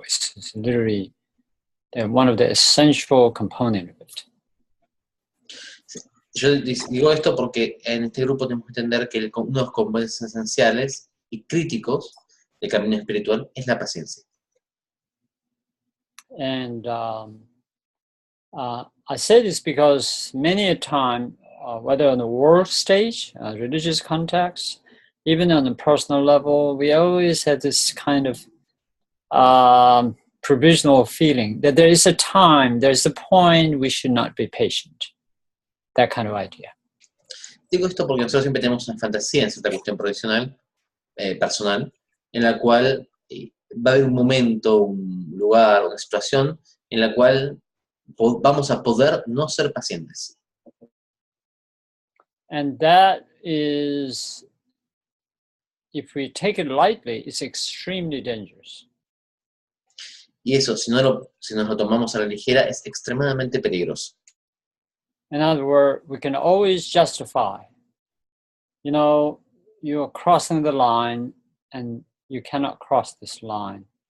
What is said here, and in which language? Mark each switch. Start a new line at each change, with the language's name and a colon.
English: It's literally one of the essential components of it.
Spanish: Yo digo esto porque en este grupo tenemos que entender que uno de los componentes esenciales y críticos del camino espiritual es la paciencia.
English: And I say this because many a time, whether on the world stage, religious context, even on a personal level, we always had this kind of provisional feeling that there is a time, there's a point we should not be patient. That kind of idea.
Spanish: Digo esto porque nosotros siempre tenemos una fantasía en cierta cuestión profesional, personal, en la cual va a haber un momento, un lugar, una situación en la cual vamos a poder no ser pacientes.
English: And that is if we take it lightly, it's extremely dangerous.
Spanish: Y eso, si nos lo tomamos a la ligera, es extremadamente peligroso.
English: In other words, we can always justify. You know, you're crossing the line and you cannot cross this line.